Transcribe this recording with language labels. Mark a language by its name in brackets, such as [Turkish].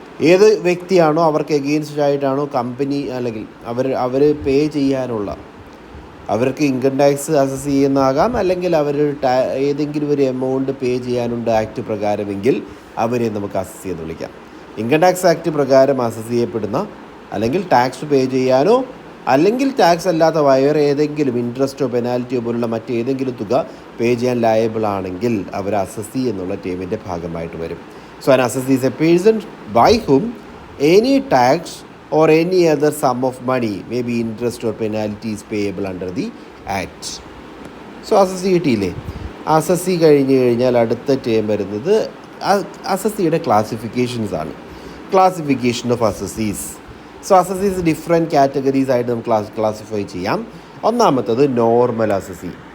[Malayalam] ഏത് വ്യക്തിയാണോ അവർക്ക് എഗെയിൻസ്റ്റ് ആയിട്ടാണോ കമ്പനി, അല്ലെങ്കിൽ അവർ പേ ചെയ്യാനുള്ള, അവർക്ക് ഇൻകം ടാക്സ് അസസ് ചെയ്യുന്നതാകാം, അല്ലെങ്കിൽ അവർ ഏതെങ്കിലും ഒരു എമൗണ്ട് പേ ചെയ്യാനുണ്ട് ആക്ട് പ്രകാരമെങ്കിൽ അവരെ നമുക്ക് അസസ് ചെയ്ത് വിളിക്കാം. ഇൻകം ടാക്സ് ആക്ട് പ്രകാരം അസസ് ചെയ്യപ്പെടുന്ന, അല്ലെങ്കിൽ ടാക്സ് പേ ചെയ്യാനോ അല്ലെങ്കിൽ ടാക്സ് അല്ലാത്ത വേറെ ഏതെങ്കിലും ഇൻട്രസ്റ്റോ പെനാൽറ്റിയോ പോലുള്ള മറ്റേതെങ്കിലും തുക പേ ചെയ്യാൻ ലയബിൾ ആണെങ്കിൽ അവർ അസസി എന്നുള്ള ടേമിൻ്റെ ഭാഗമായിട്ട് വരും. [English] So an assessee is a person by whom any tax or any other sum of money, maybe interest or penalty is payable under the act. [Malayalam] So assessee കിട്ടിയില്ലേ? അസസി കഴിഞ്ഞ് കഴിഞ്ഞാൽ അടുത്ത ടേം വരുന്നത് അസസിയുടെ classifications ആണ്. Classification of assessees. So assessees different categories ആയിട്ട് നമുക്ക് classify ചെയ്യാം. ഒന്നാമത്തത് നോർമൽ അസസി.